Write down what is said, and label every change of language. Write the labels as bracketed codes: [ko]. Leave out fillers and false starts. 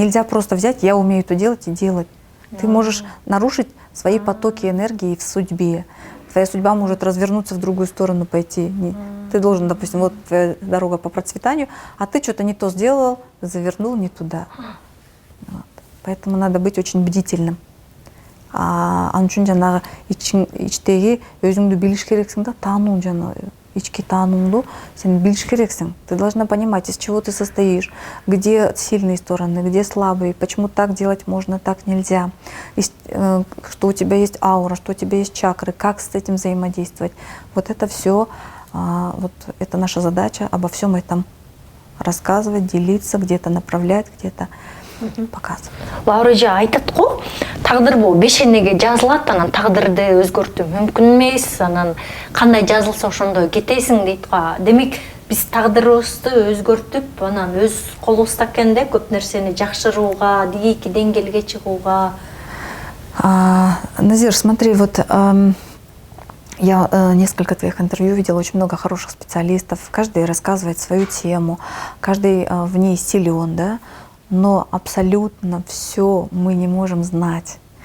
[ru] Нельзя просто взять, я умею это делать и делать. Ты можешь нарушить свои потоки энергии в судьбе. Твоя судьба может развернуться в другую сторону, пойти. Ты должен, допустим, вот твоя дорога по процветанию, а ты что-то не то сделал, завернул не туда. Вот. Поэтому надо быть очень бдительным. [ky] Ан үчүн жанагы ичтеги өзүңдү билиш керексиң да, таануу жанагы ички таанууңду сен билиш керексиң. [ru] Ты должна понимать, из чего ты состоишь, где сильные стороны, где слабые, почему так делать можно, так нельзя, что у тебя есть аура, что у тебя есть чакры, как с этим взаимодействовать. Вот это все, вот это наша задача, обо всем этом рассказывать, делиться, где-то направлять, где-то показывать. [ky] Лаура эже айтат го, тагдыр бул бешенеге жазылат, анан тагдырды өзгөртүү мүмкүн эмес, анан кандай жазылса ошондой кетесиң дейт го. Демек биз тагдырыбызды өзгөртүп, анан өз колубузда экен да көп нерсени жакшырууга, дийики деңгээлге чыгууга. [ru] Назир, смотри, вот я несколько твоих интервью видела, очень много хороших специалистов, каждый рассказывает свою тему, каждый в ней силен, да, но абсолютно все мы не можем знать.